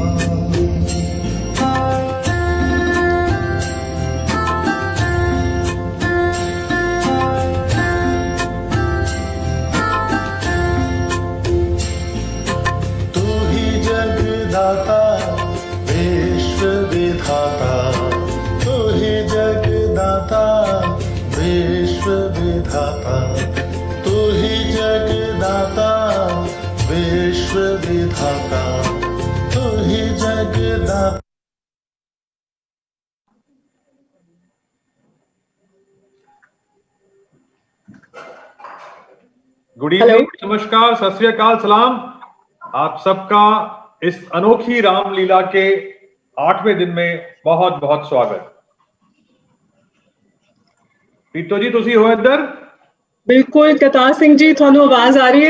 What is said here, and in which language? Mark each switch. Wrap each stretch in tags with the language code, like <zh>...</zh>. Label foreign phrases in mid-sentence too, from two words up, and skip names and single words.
<hi>तू ही जगदाता विश्व विधाता, तू ही जगदाता विश्व विधाता, तू ही जगदाता विश्व विधाता, तू ही जगदाता।</hi> <en>Good evening,</en> <hi>नमस्कार,</hi> <pa>ਸਤ ਸ੍ਰੀ ਅਕਾਲ,</pa> <hi>सलाम। आप सबका इस अनोखी रामलीला के 8वें दिन में बहुत बहुत स्वागत।</hi> <pa>ਪੀਤੋ ਜੀ ਤੁਸੀ ਹੋ ਇਧਰ? ਬਿਲਕੁਲ ਕਰਤਾਰ ਸਿੰਘ ਜੀ, ਥਾਨੂ ਆਵਾਜ਼ ਆ ਰਹੀ ਹੈ?</pa>